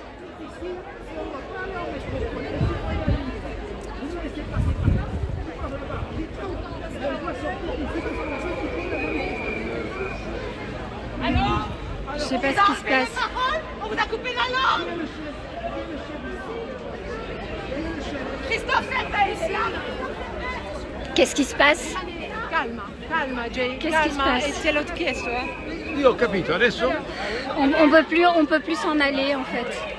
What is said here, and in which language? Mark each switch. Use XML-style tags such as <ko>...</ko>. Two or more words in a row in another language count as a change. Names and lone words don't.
<fr>Je sais pas ce qui se passe. On vous a coupé la langue. Christophe Hermès. Qu'est-ce qui se passe?</fr> <it>Calma, calma Jay,</it> <fr>Qu'est-ce qui se</fr> <it>calma,</it> <fr>passe?</fr> <it>e te l'ho chiesto, Io ho capito, adesso</it> <fr>On peut plus s'en aller en fait.</fr>